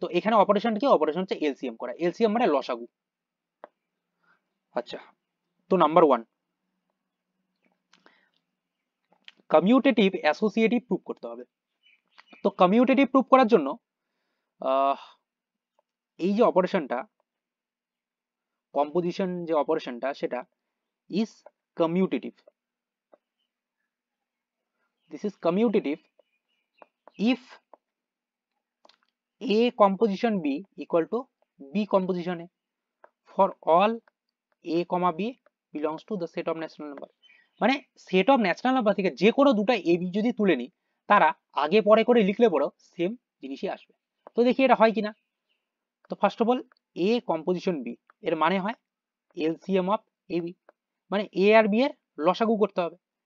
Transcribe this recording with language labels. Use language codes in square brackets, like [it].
[bn] তো এখানে অপারেশনটা কি, অপারেশন হচ্ছে এলসিএম করা, এলসিএম মানে লসাগু। আচ্ছা, তো নাম্বার 1 কমিউটেটিভ অ্যাসোসিয়েটিভ প্রুফ করতে হবে। তো কমিউটেটিভ প্রুফ করার জন্য এই যে অপারেশনটা, কম্পোজিশন যে অপারেশনটা, সেটা [en] is commutative. This is commutative if A composition B equal to B composition A for all A comma B belongs to the set of natural number. [bn] মানে সেট অফ ন্যাচারাল নাম্বার থেকে যে কোনো দুটো A B যদি তুলে নিই, তারা আগে পরে করে লিখলে পরেও সেম জিনিসই আসবে। তো দেখি এটা হয় কিনা। তো first of all A composition B এর মানে হয় এলসিএম অফ এ বি, মানে এ আর বি এর লসাগু করতে হবে।